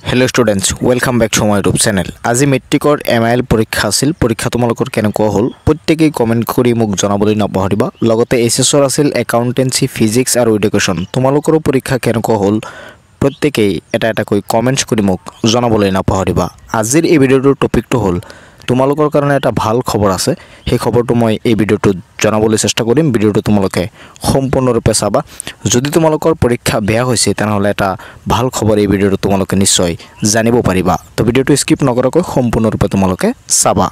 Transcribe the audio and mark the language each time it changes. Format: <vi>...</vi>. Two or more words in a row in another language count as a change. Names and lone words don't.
<en>hello students welcome back to my YouTube channel.</en> <as>আজি মেট্ৰিকৰ MIL পৰীক্ষা আছিল। পৰীক্ষা তোমালোকৰ কেনেকুৱা হ'ল প্ৰত্যেকেই কমেণ্ট কৰি মোক জনাবলৈ নাপাহৰিবা। লগতে এছএছৰ আছিল একাউণ্টেন্সি ফিজিক্স আৰু এডুকেচন। তোমালোকৰ পৰীক্ষা কেনেকুৱা হ'ল প্ৰত্যেকেই এটা এটা কৈ কমেণ্টছ কৰি মোক জনাবলৈ নাপাহৰিবা। आजिर এই ভিডিওৰ টপিকটো হল তোমালোকৰ কাৰণে এটা ভাল খবৰ আছে। সেই খবৰটো মই এই ভিডিওটো জানাবলৈ চেষ্টা কৰিম। ভিডিওটো তোমালোকে সম্পূৰ্ণৰূপে চাবা। যদি তোমালোকৰ পৰীক্ষা বেয়া হৈছে তেনেহলে এটা ভাল খবৰ এই ভিডিওটো তোমালোকে নিশ্চয় জানিব পাৰিবা। তো ভিডিওটো স্কিপ নকৰাকৈ সম্পূৰ্ণৰূপে তোমালোকে চাবা।</as>